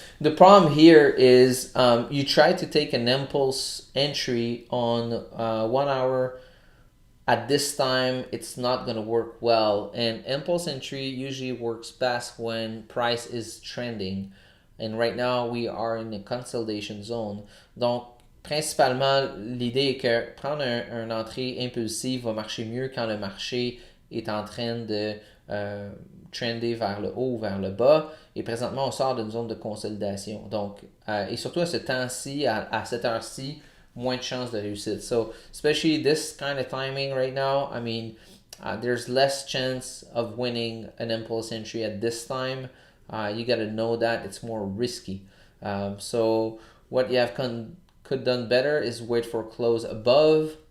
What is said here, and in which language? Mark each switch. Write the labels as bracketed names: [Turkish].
[English] The problem here is you try to take an impulse entry on 1 hour. At this time, it's not going to work well. And impulse entry usually works best when price is trending. And right now, we are in a consolidation zone. [French] Donc, principalement, l'idée est que prendre une entrée impulsive va marcher mieux quand le marché est en train de trender vers le haut ou vers le bas. Et présentement, on sort d'une zone de consolidation. Donc, et surtout à ce temps-ci, à cette heure-ci, moins de chances de réussite. [English] So, especially this kind of timing right now, I mean, there's less chance of winning an impulse entry at this time. You got to know that it's more risky. So, what you have could done better is wait for close above.